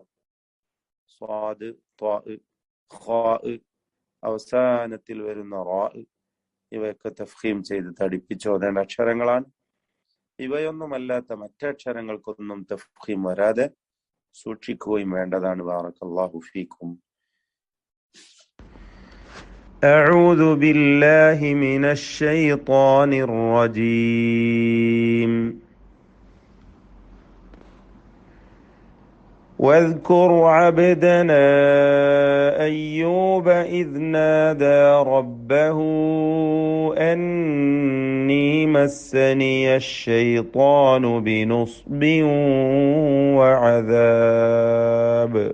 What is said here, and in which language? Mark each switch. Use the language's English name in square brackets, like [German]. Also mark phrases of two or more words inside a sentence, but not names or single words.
[Malayalam] സ്വാദ്, ത്വാ, ഖാ, അവസാനത്തിൽ വരുന്ന റാ, ഇവയൊക്കെ തഫ്ഖീം ചെയ്ത് തടിപ്പിച്ചോതേണ്ട അക്ഷരങ്ങളാണ്. ഇവയൊന്നുമല്ലാത്ത മറ്റക്ഷരങ്ങൾക്കൊന്നും തഫ്ഖീം വരാതെ സൂക്ഷിക്കുകയും വേണ്ടതാണ്. [Arabic] بارك الله فيكم. أعوذ بالله من الشيطان الرجيم. واذكر عبدنا أيوب إذ نادى ربه أني مسني الشيطان بنصب وعذاب.